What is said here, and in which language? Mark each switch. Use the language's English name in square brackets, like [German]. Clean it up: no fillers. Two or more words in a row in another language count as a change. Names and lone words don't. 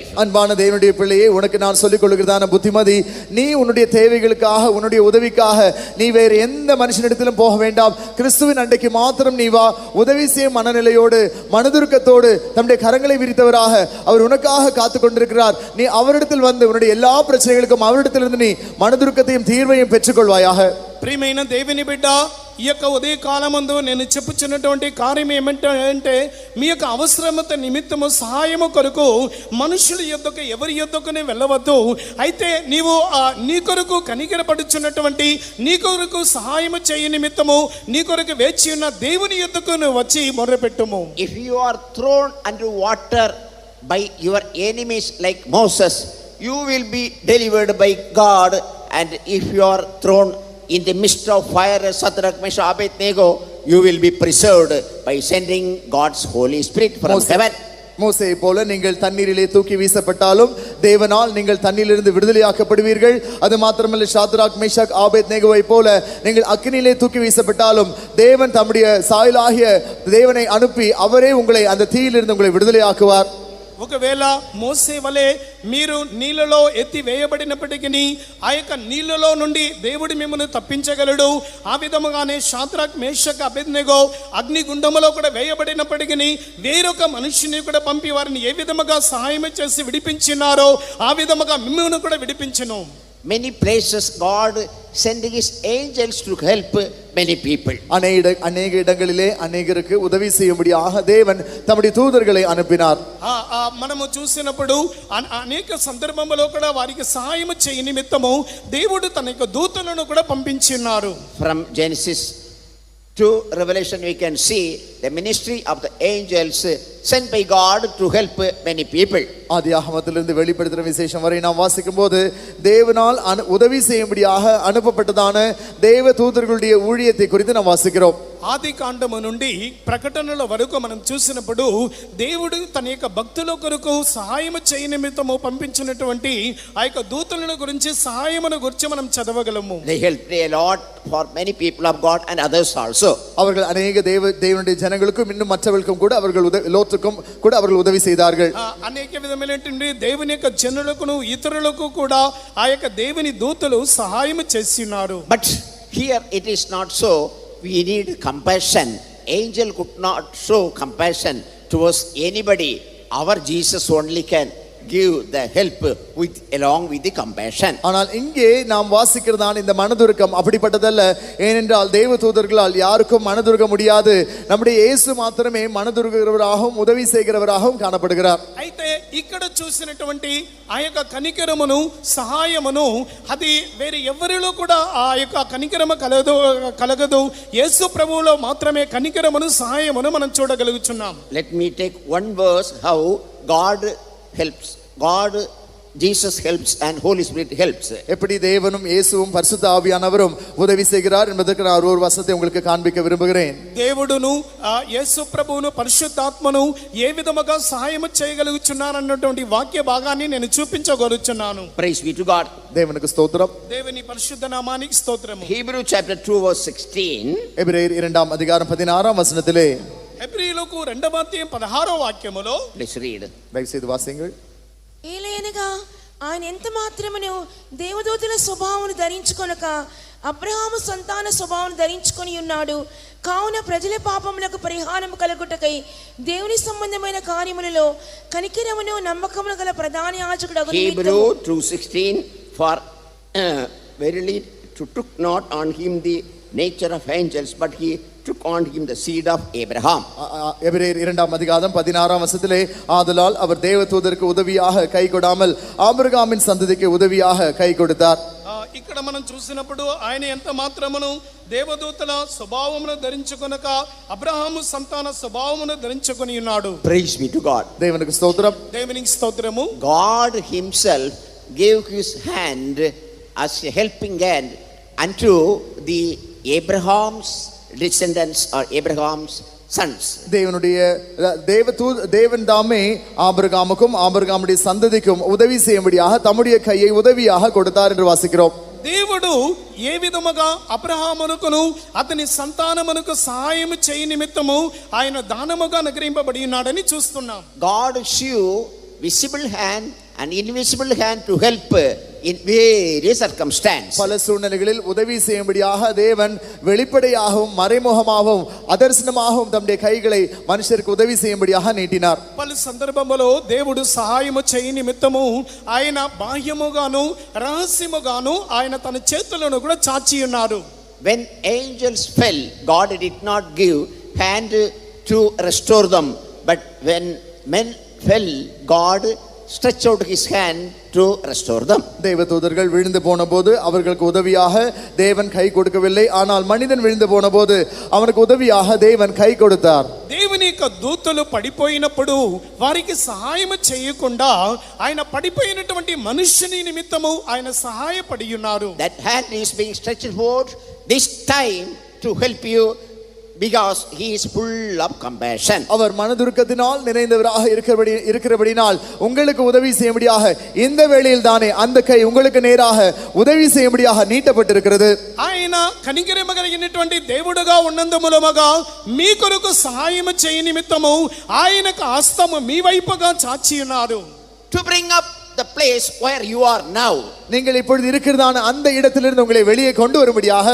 [Tamil] அன்பான தேவனுடைய பிள்ளையே, உனக்கு நான் சொல்லிக் கொள்கிறதான புத்திமதி, நீ உன்னுடைய தேவைகளுக்காக உன்னுடைய உதவிக்காக நீ வேறு எந்த மனுஷனிடத்திலும் போக வேண்டாம். கிறிஸ்துவின் அண்டைக்கு மாத்திரம் நீ வா. உதவி செய்யும் மனநிலையோடு மனதுருக்கத்தோடு தம்முடைய கரங்களை விரித்தவராக அவர் உனக்காக காத்து கொண்டிருக்கிறார். நீ அவரிடத்தில் வந்து உன்னுடைய எல்லா பிரச்சனைகளுக்கும் அவரிடத்திலிருந்து நீ மனதுருக்கத்தையும் தீர்வையும் பெற்றுக்கொள்வாயாக. [Telugu] ప్రియమైన దేవుని బిడ్డ, ఈ యొక్క ఉదయ కాలమందు నేను చెప్పుచున్నటువంటి కార్యం ఏమంటే మీ యొక్క అవసరమత నిమిత్తము సహాయము కొరకు మనుషుల యొద్దకు ఎవరి యొద్దకునే వెళ్ళవద్దు. అయితే నీవు నీ కొరకు కనికరపడుచున్నటువంటి నీ కొరకు సహాయము చేయ నిమిత్తము నీ కొరకు వేచి ఉన్న దేవుని యొద్దకు నువ్వు వచ్చి మొర్రపెట్టుము. [English] If you are thrown under water by your enemies like Moses, you will be delivered by God. And if you are thrown in the midst of fire, Shadrach, Meshach, Abednego, you will be preserved by sending God's Holy Spirit from heaven. [Tamil] மோசேயை போல நீங்கள் தண்ணீரிலே தூக்கி வீசப்பட்டாலும் தேவனால் நீங்கள் தண்ணீரிலிருந்து விடுதலையாக்கப்படுவீர்கள். அது மாத்திரமல்ல, ஷாத்ராக், மேஷாக், ஆபேத்நேகோவை போல நீங்கள் அக்கினியிலே தூக்கி வீசப்பட்டாலும் தேவன் தம்முடைய சாயலாகிய தேவனை அனுப்பி அவரே உங்களை அந்த தீயிலிருந்து உங்களை விடுதலையாக்குவார். [Telugu] ఒకవేళ మోసే వలె మీరు నీళ్ళలో ఎత్తి వేయబడినప్పటికీ ఆ యొక్క నీళ్ళలో నుండి దేవుడు మిమ్మల్ని తప్పించగలడు. ఆ విధముగానే షాద్రక్, మేషక్, అబేద్నెగో అగ్నిగుండములో కూడా వేయబడినప్పటికీ వేరొక మనుషుని కూడా పంపి వారిని ఏ విధముగా సహాయం చేసి విడిపించినారో ఆ విధముగా మిమ్మల్ని కూడా విడిపించెను. [English] Many places God sending his angels to help many people. [Tamil] அநேக இடங்களிலே அநேகருக்கு உதவி செய்யும்படியாக தேவன் தம்முடைய தூதர்களை அனுப்பினார். [Telugu] మనము చూసినప్పుడు అనేక సందర్భంలో కూడా వారికి సహాయం చేయ నిమిత్తము దేవుడు తన యొక్క దూతలను కూడా పంపించినారు. [English] From Genesis to Revelation we can see the ministry of the angels sent by God to help many people. [Tamil] ஆதியாகமத்திலிருந்து வெளிப்படுத்தின விசேஷம் வரை நாம் வாசிக்கும் போது தேவனால் உதவி செய்யும்படியாக அனுப்பப்பட்டதான தேவ தூதர்களுடைய ஊழியத்தை குறித்து நாம் வாசிக்கிறோம். [Telugu] ఆది కాండము నుండి ప్రకటనల వరకు మనం చూసినప్పుడు దేవుడు తన యొక్క భక్తుల కొరకు సహాయం చేయ నిమిత్తము పంపించినటువంటి ఆ యొక్క దూతల గురించి సహాయమును గురించి మనం చదవగలము. [English] They helped a lot for many people of God and others also. [Tamil] அவர்கள் அநேக தேவனுடைய ஜனங்களுக்கும் இன்னும் மற்றவர்களுக்கும் கூட அவர்கள் லோத்துக்கும் கூட அவர்கள் உதவி செய்தார்கள். [Telugu] అనేక విధమైనటువంటి దేవుని యొక్క జనులకు ఇతరులకు కూడా ఆ యొక్క దేవుని దూతలు సహాయం చేస్తున్నారు. [English] But here it is not so. We need compassion. Angel could not show compassion towards anybody. Our Jesus only can give the help with along with the compassion. [Tamil] ஆனால் இங்கே நாம் வாசிக்கிறதான இந்த மனதுருக்கம் அப்படிப்பட்டதல்ல. ஏனென்றால் தேவ தூதர்களால் யாருக்கும் மனதுருக முடியாது. நம்முடைய இயேசு மாத்திரமே மனதுருகிறவராகவும் உதவி செய்கிறவராகவும் காணப்படுகிறார். [Telugu] అయితే ఇక్కడ చూసినటువంటి ఆ యొక్క కనికరమును సహాయమును అది వేరే ఎవరిలో కూడా ఆ యొక్క కనికరము కలగదు. యేసు ప్రభువులో మాత్రమే కనికరమును సహాయమును మనం చూడగలుగుతున్నాం. [English] Let me take one verse how God helps. God, Jesus helps and Holy Spirit helps. [Tamil] எப்படி தேவனும் இயேசுவும் பரிசுத்த ஆவியானவரும் உதவி செய்கிறார் என்பதற்கு நான் ஒரு வசனத்தை உங்களுக்கு காண்பிக்க விரும்புகிறேன். [Telugu] దేవుడును యేసు ప్రభువును పరిశుద్ధాత్మను ఏ విధముగా సహాయం చేయగలుగుచున్నారు అన్నటువంటి వాక్య భాగాన్ని నేను చూపించగలుగుతున్నాను. [English] Praise be to God. [Tamil] தேவனுக்கு ஸ்தோத்திரம். [Telugu] దేవుని పరిశుద్ధ నామానికి స్తోత్రము. [English] Hebrew chapter 2 verse 16. [Tamil] எபிரேயர் 2 அதிகாரம் 16 வசனத்திலே [Telugu] హెబ్రీయులకు 2వ అధ్యాయం 16వ వాక్యములో [English] Please read. [Telugu] దయచేసి వాసింగల్. ఏలయనగా ఆయన ఎంత మాత్రమును దేవదూతల స్వభావమును ధరించుకొనక అబ్రహాము సంతాన స్వభావం ధరించుకొని ఉన్నాడు. కావున ప్రజల పాపములకు పరిహారము కలుగుటకై దేవుని సంబంధమైన కార్యములలో కనికరమును నమ్మకమును గల ప్రధాన యాజకుడు [English] Hebrew 2:16 for verily took not on him the nature of angels, but he took on him the seed of Abraham. [Tamil] எபிரேயர் 2ஆம் அதிகாரம் 16ஆம் வசனத்திலே ஆதலால் அவர் தேவதூதருக்கு உதவியாக கை கொடாமல் ஆபிரகாமின் சந்ததிக்கு உதவியாக கை கொடுத்தார். [Telugu] ఇక్కడ మనం చూసినప్పుడు ఆయన ఎంత మాత్రమును దేవదూతల స్వభావమును ధరించుకొనక అబ్రహాము సంతాన స్వభావమును ధరించుకొని ఉన్నాడు. [English] Praise be to God. [Telugu] దేవునికి స్తోత్రం. దేవునికి స్తోత్రము. [English] God himself gave his hand as a helping hand unto the Abraham's descendants or Abraham's sons. [Tamil] தேவன் தாமே ஆபிரகாமுக்கும் ஆபிரகாமுடைய சந்ததிக்கும் உதவி செய்யும்படியாக தம்முடைய கையை உதவியாக கொடுத்தார் என்று வாசிக்கிறோம். [Telugu] దేవుడు ఏ విధముగా అబ్రహామునకును అతని సంతానమునకు సహాయం చేయ నిమిత్తము ఆయన దానముగా అనుగ్రహింపబడి ఉన్నాడని చూస్తున్నాం. [English] God show visible hand and invisible hand to help in various circumstances. [Tamil] பல சூழ்நிலைகளில் உதவி செய்யும்படியாக தேவன் வெளிப்படையாகவும் மறைமுகமாகவும் அதர்சனமாகவும் தம்முடைய கைகளை மனுஷருக்கு உதவி செய்யும்படியாக நீட்டினார். [Telugu] పలు సందర్భములో దేవుడు సహాయము చేయ నిమిత్తము ఆయన బాహ్యముగాను రహస్యముగాను ఆయన తన చేతులను కూడా చాచి ఉన్నాడు. [English] When angels fell, God did not give hand to restore them, but when men fell, God stretched out his hand to restore them. [Tamil] தேவதூதர்கள் விழுந்து போன போது அவர்களுக்கு உதவியாக தேவன் கை கொடுக்கவில்லை. ஆனால் மனிதன் விழுந்து போன போது அவனுக்கு உதவியாக தேவன் கை கொடுத்தார். [Telugu] దేవుని యొక్క దూతలు పడిపోయినప్పుడు వారికి సహాయం చేయకుండా ఆయన పడిపోయినటువంటి మనుష్యుని నిమిత్తము ఆయన సహాయపడి ఉన్నారు. [English] That hand is being stretched forward this time to help you, because he is full of compassion. [Tamil] அவர் மனதுருக்கத்தினால் நிறைந்தவராக இருக்கிறபடினால் உங்களுக்கு உதவி செய்யும்படியாக இந்த வேளையில் தானே அந்த கை உங்களுக்கு நேராக உதவி செய்யும்படியாக நீட்டப்பட்டிருக்கிறது. [Telugu] ఆయన కనికరము కలిగినటువంటి దేవుడుగా ఉన్నందు మూలముగా మీ కొరకు సహాయం చేయ నిమిత్తము ఆయనకు హస్తము మీ వైపుగా చాచి ఉన్నారు. [English] To bring up the place where you are now. [Tamil] நீங்கள் இப்பொழுது இருக்கிறதான அந்த இடத்திலிருந்து உங்களை வெளியே கொண்டு வரும்படியாக,